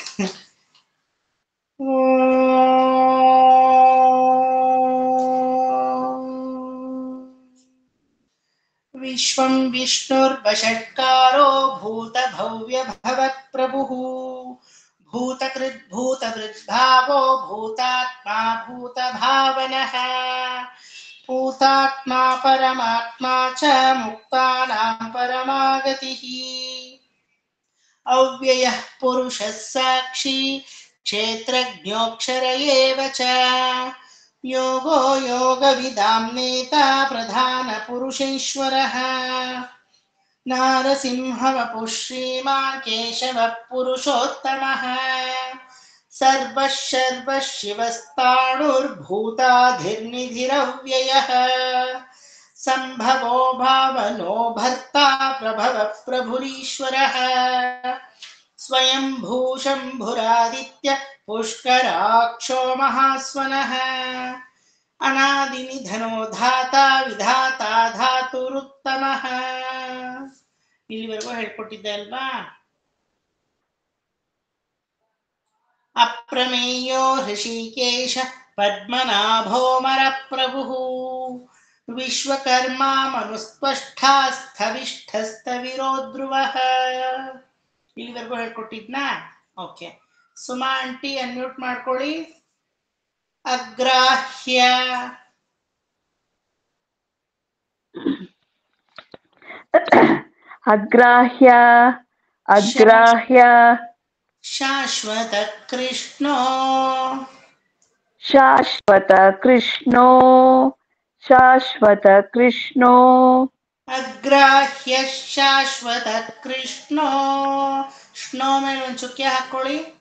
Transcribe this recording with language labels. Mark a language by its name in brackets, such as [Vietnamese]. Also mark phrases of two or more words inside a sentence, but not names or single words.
[Sanskrit] ವಿಶ್ವಂ ವಿಷ್ಣುರ್ವಷಟ್ಕಾರೋ ಭೂತ ಭವ್ಯ ಭವತ್ ಪ್ರಭುಃ ಭೂತಕೃತ್ ಭೂತವೃದ್ಭಾವೋ ಭೂತಾತ್ಮಾ ಭೂತ ಭಾವನಃ ಭೂತಾತ್ಮಾ ಪರಮಾತ್ಮಾ ಚ ಮುಕ್ತಾನಾಂ ಪರಮಾಗತಿಃ ಅವ್ಯಯಃ ಪುರುಷಃ ಸಾಕ್ಷಿ क्षेत्रज्ञोऽक्षर एव च योगो योगविदां नेता प्रधानपुरुषेश्वरः नारसिंहवपुः श्रीमान् केशवः पुरुषोत्तमः सर्वः शर्वः शिवस्ताणुर्भूताधिर्निधिरव्ययः संभवो भावनो भर्ता प्रभवः प्रभुरीश्वरः स्वयंभू शम्भुरादित्य पुष्कराक्षो महास्वनः अनादिनिधनो धाता विधाता धातुरुत्तमः. [Kannada] ಇಲ್ಲಿವರೆಗೂ ಹೇಳ್ಕೊಟ್ಟಿದ್ದೆ ಅಲ್ವಾ? [Sanskrit] ಅಪ್ರಮೇಯೋ ಹೃಷಿಕೇಶ ಪದ್ಮನಾಭೋ ಮರಪ್ರಭುಃ ವಿಶ್ವಕರ್ಮ ಮನುಸ್ಪಷ್ಟಾಸ್ಥವಿಷ್ಠಸ್ಥವಿರೋ ಧ್ರುವಃ. [Kannada] ಇಲ್ಲಿವರೆಗೂ ಹೇಳ್ಕೊಟ್ಟಿದ್ನಾ? ಓಕೆ. ಸುಮಾ ಆಂಟಿ ಅನ್ಮ್ಯೂಟ್ ಮಾಡ್ಕೊಳ್ಳಿ. ಅಗ್ರಾಹ್ಯ [Sanskrit] ಅಗ್ರಾಹ್ಯ ಅಗ್ರಾಹ್ಯ ಶಾಶ್ವತ ಕೃಷ್ಣೋ ಶಾಶ್ವತ ಕೃಷ್ಣೋ ಶಾಶ್ವತ ಕೃಷ್ಣೋ ಅಗ್ರಾಹ್ಯ ಶಾಶ್ವತ ಕೃಷ್ಣೋ. [Kannada] ಶ್ನೋ ಮೇಲೆ ಒಂದು ಚುಕ್ಕೆ ಹಾಕೊಳ್ಳಿ.